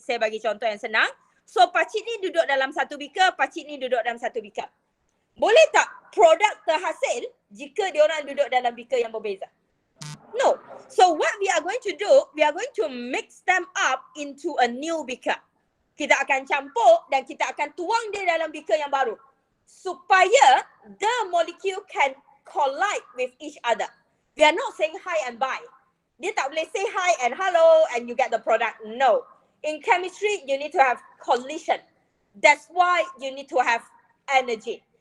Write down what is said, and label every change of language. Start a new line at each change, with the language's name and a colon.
Malay: Saya bagi contoh yang senang. So, pacik ni duduk dalam satu beaker, pacik ni duduk dalam satu beaker. Boleh tak produk terhasil jika diorang duduk dalam beaker yang berbeza? No.
English: So, what we are going to do, we are going to mix them up into a new beaker.
Malay: Kita akan campur dan kita akan tuang dia dalam beaker yang baru. Supaya
English: the molecule can collide with each other. We are not saying hi and bye.
Malay: Dia tak boleh
English: say hi and hello and you get the product. No. In chemistry, you need to have collision. That's why you need to have energy.